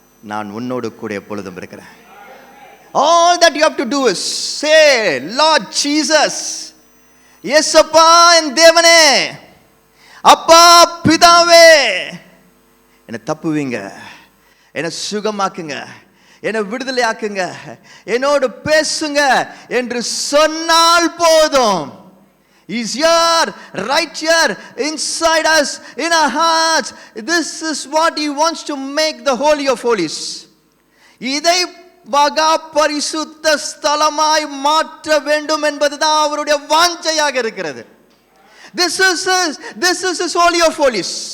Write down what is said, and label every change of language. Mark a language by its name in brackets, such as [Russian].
[Tamil] நான் உன்னோடு கூட எப்பொழுதும் இருக்கிறேன். [English] All that you have to do is say, Lord Jesus, [Tamil] இயேசப்பா என் தேவனே, அப்பா பிதாவே, என்னை தப்புவீங்க, என்னை சுகமாக்குங்க, என்னை விடுதலை ஆக்குங்க, என்னோடு பேசுங்க என்று சொன்னால் போதும். [English] He's here, right here, inside us, in our hearts. This is what he wants to make the Holy of Holies. [Tamil] இதை மகா பரிசுத்த ஸ்தலமாய் மாற்ற வேண்டும் என்பதுதான் அவருடைய வாஞ்சையாக இருக்கிறது. [English] This is his Holy of Holies.